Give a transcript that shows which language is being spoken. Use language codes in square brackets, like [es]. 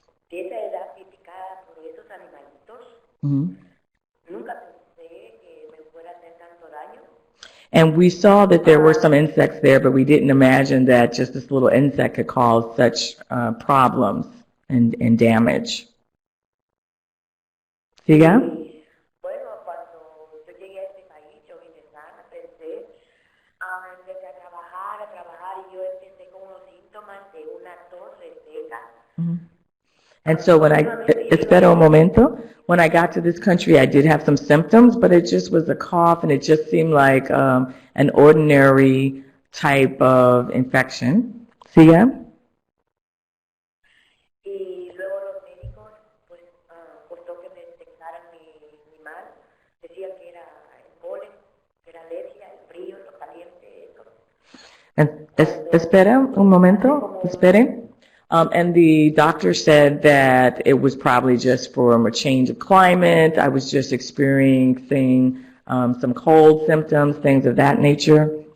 [es] De esa edad picada por esos animalitos, nunca pensé que me fuera a hacer tanto daño. [en] And we saw that there were some insects there, but we didn't imagine that just this little insect could cause such problems and damage. [es] ¿Siga? Bueno, cuando yo llegué a este país, yo vine sana, pensé, empecé a trabajar y yo empecé con unos síntomas de una tos reseca. [en] And so [es] espera un momento. [en] When I got to this country, I did have some symptoms, but it just was a cough, and it just seemed like an ordinary type of infection. [es] ¿Siga? Y luego los médicos, pues, costó que me detectaran mi mal. Decían que era el polen, que era alergia, el frío, lo caliente, eso. And espera un momento. Espere. [en] And the doctor said that it was probably just from a change of climate. I was just experiencing some cold symptoms, things of that nature.